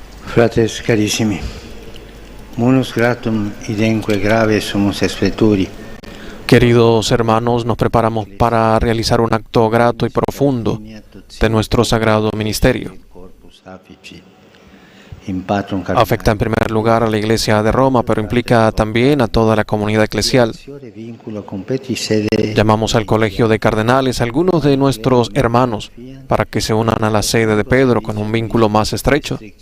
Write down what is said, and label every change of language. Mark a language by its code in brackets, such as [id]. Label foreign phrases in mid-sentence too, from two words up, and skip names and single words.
[la] Fratres carissimi, munus gratum idenque grave sumus expleturi. [es] Queridos hermanos, nos preparamos para realizar un acto grato y profundo de nuestro sagrado ministerio. Afecta en primer lugar a la Iglesia de Roma, pero implica también a toda la comunidad eclesial. Llamamos al Colegio de Cardenales a algunos de nuestros hermanos para que se unan a la sede de Pedro con un vínculo más estrecho.